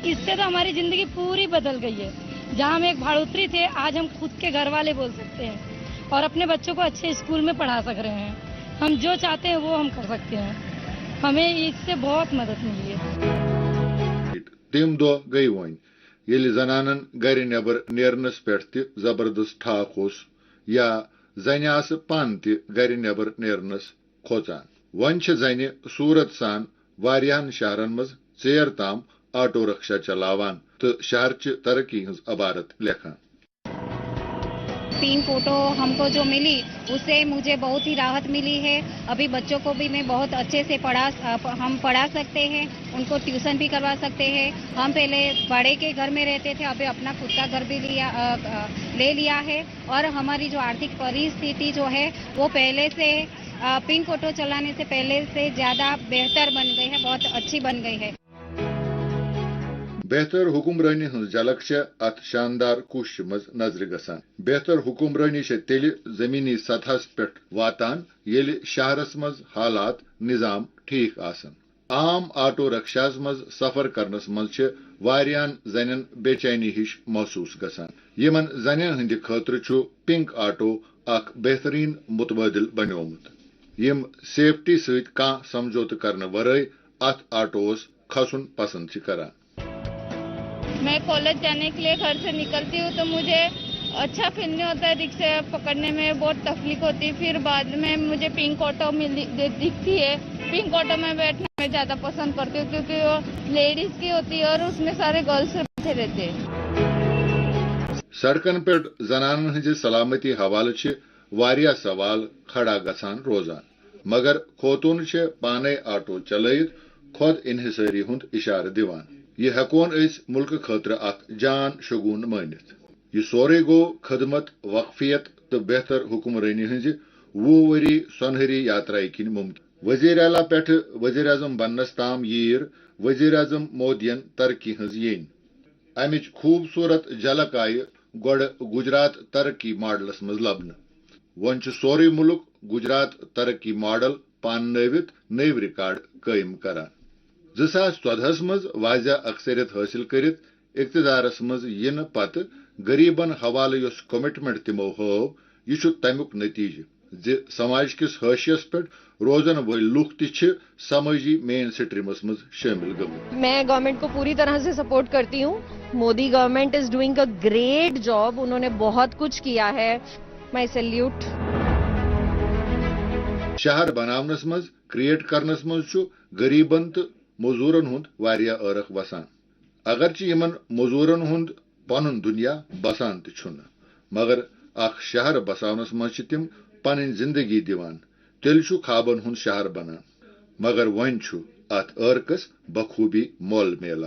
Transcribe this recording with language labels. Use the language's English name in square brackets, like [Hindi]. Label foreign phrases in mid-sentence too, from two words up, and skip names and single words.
[Hindi] इससे तो हमारी जिंदगी पूरी बदल गई है। जहाँ हम एक भाड़ोत्री थे, आज हम खुद के घर वाले बोल सकते हैं और अपने बच्चों को अच्छे स्कूल में पढ़ा सक रहे हैं। हम जो चाहते हैं वो हम कर सकते हैं। हमें इससे बहुत मदद मिली है। [Kashmiri] तम दो गई वन ये जनानन गर नबर नेरनस पे जबरदस्त ठाक होस, या जन आस पान त गर नबर नेरनस खोचान। वन जन सूरत सान वारियान शहरन मज चेर ताम आटो रक्षा चलावान तो शहर तरक्की हज अबारत लेखान। [Hindi] 3 फोटो हमको जो मिली उससे मुझे बहुत ही राहत मिली है। अभी बच्चों को भी मैं बहुत अच्छे से हम पढ़ा सकते हैं, उनको ट्यूशन भी करवा सकते हैं। हम पहले बड़े के घर में रहते थे, अभी अपना खुद का घर भी ले लिया है और हमारी जो आर्थिक परिस्थिति जो है वो पहले से पिंक ऑटो चलाने से पहले से ज्यादा बेहतर बन गई है, बहुत अच्छी बन गई है। [Kashmiri] बेहतर हुकुमरानी हंस झलक अत शानदार कुश मज नजर गसान। बेहतर हुकुमरानी तेल जमीनी सतहस पे वातान येल शहरस मज हालात निजाम ठीक आसन। आम आटो रक्षास मज सफर करनस मज वारियान जन बेचैनी हिश महसूस गसान यमन जन हंद खतर छु पिंक आटो अख बेहतरीन मुतबादिल बनोमुत यम सेफ्टी सहित कह समझौत करने वरय अत आटोस खसुन पसंद छ करान। [Hindi] मैं कॉलेज जाने के लिए घर से निकलती हूँ तो मुझे अच्छा फील नहीं होता है, रिक्शा पकड़ने में बहुत तकलीफ होती है। फिर बाद में मुझे पिंक ऑटो दिखती है, पिंक ऑटो में बैठना मैं ज्यादा पसंद करती हूँ क्योंकि वो लेडीज की होती है और उसमें सारे गर्ल्स बैठे रहते हैं। [Kashmiri] सड़कन पे जनानन हंज सलामती हवाले छ वारिया सवाल खड़ा गसान रोजान, मगर खोतून छ पाने आटो चलयित खुद इन्हिसारी हुंद इशार दिवान। यह हेकोन इस मुल्क खतर अख जान शगुन मानित। यह सोरे गो खदमत, वक्फियत तो बेहतर हुक्मरानी हंज 20 वरी सोनहरी यात्रा किन मुमकिन। वजीर आला पेठ वजीर आजम बनस ताम यीर वजीर आजम मोदियन तरक्की हंज येन। अमिच खूबसूरत झलक आय गोड़ गुजरात तरक्की मॉडलस मज लबन। वन सोरे मुल्क गुजरात तरक्की मॉडल पानवित नव रिकॉर्ड कायम करान। 2014 मज वाजिया अक्सरियत हासिल करित इक्तदारस मज यिन पत गरीबन हवाले योस कमिटमेंट तिमो हव यह तमुक नतीजे जे समाज किस हाशियस पे रोजन वल लुक ति समाजी मेन स्ट्रीमस मज शामिल गमत। [Hindi] मैं गवर्नमेंट को पूरी तरह से सपोर्ट करती हूँ। [English] Modi government is doing a great job, [Hindi] उन्होंने बहुत कुछ किया है। [English] My salute. [Kashmiri] शहर बनावनस मज क्रिएट करनस मज गरीबन तो मजूरन हुंद वारिया अरख वसान। अगरचे यमन मजूरन हुंद पनुन दुनिया बसान तुन, मगर अख शहर बसावनस मज तिम पन जिंदगी दिवान। तेल खाबन हुंद शहर बनान, मगर वन अत अर्कस बखूबी मोल मेलान।